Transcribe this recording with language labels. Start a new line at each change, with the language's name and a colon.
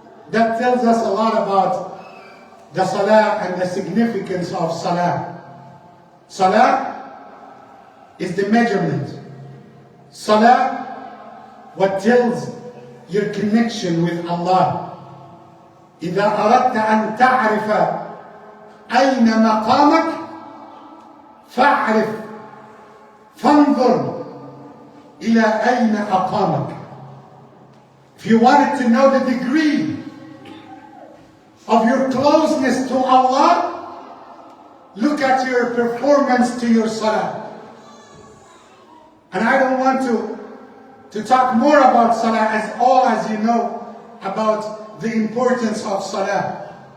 English: That tells us a lot about the salah and the significance of salah. Salah is the measurement. Salah, what tells your connection with Allah.
Arabic: إذا أردت أن تعرف أين مقامك فانظر إلى أين أقامك.
English: If you wanted to know the degree of your closeness to Allah, look at your performance to your salah. And I don't want to talk more about salah, as you know about the importance of salah.